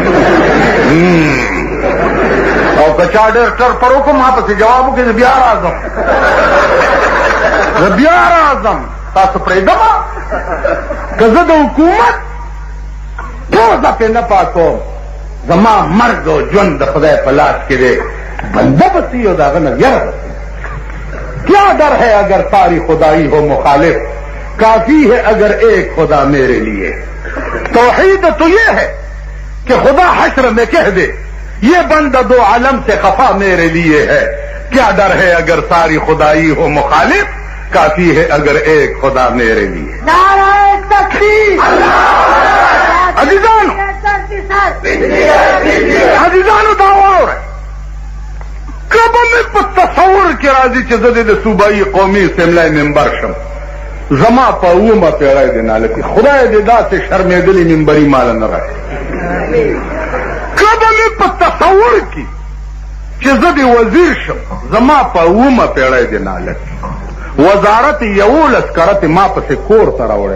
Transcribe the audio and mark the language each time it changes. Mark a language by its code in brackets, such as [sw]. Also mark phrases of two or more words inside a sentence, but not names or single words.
[ps] او که چا ډېر ټر پر وکړم، ما پسې جواب وکړي، زه بیا راځم، زه بیا راځم، تاسو پرېږدمه. که زه د حکومت پوزه پې نه پاکوم، زما مرګ او ژوند د خدای په لاس کې دی، بنده بسی او د هغه نه یره بسی. [ur] کیا ڈر ہے اگر ساری خدائی ہو مخالف، کافی ہے اگر ایک خدا میرے لیے. توحید تو یہ ہے کہ خدا حشر میں کہہ دے یہ بندہ دو عالم سے خفا میرے لیے ہے. کیا ڈر ہے اگر ساری خدائی ہو مخالف، کافی ہے اگر ایک خدا میرے لیے. نعرہ تکبیر. [ps] عزیزانو دعوا [ur] ہو رہا ہے، [ps] کب میں په تصور کې راځي چې زه د صوبایي قومي اسمبلی ممبر شم، زما په اومه پیړۍ د نالکي خدای دې داسې شرمېدلي ممبري ماله نه راکړي. کب مې په تصور کې چې زه د وزیر شم، زما په اومه پیړۍ د نالکي وزارت 11 کرتې ما پسې کور ته راوړی.